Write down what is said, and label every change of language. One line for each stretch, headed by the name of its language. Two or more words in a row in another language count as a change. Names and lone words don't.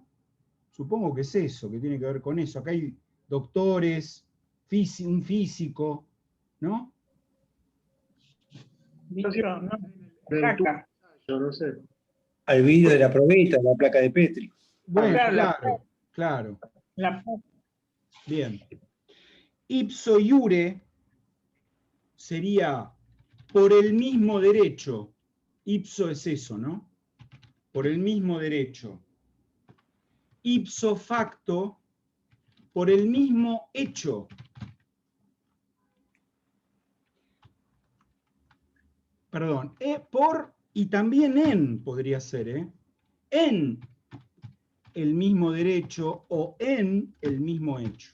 Spanish: Supongo que es eso, que tiene que ver con eso. Acá hay doctores, un físico, ¿no? No, yo no sé. Al vidrio de la probeta, la placa de Petri. Bueno, claro. Bien.
Latin: Ipso iure
Spanish: sería por el mismo derecho. Ipso es eso, ¿no? Por el mismo derecho.
Latin: Ipso facto,
Spanish: por el mismo hecho. Perdón, por y también en podría ser, en el mismo derecho o en el mismo hecho.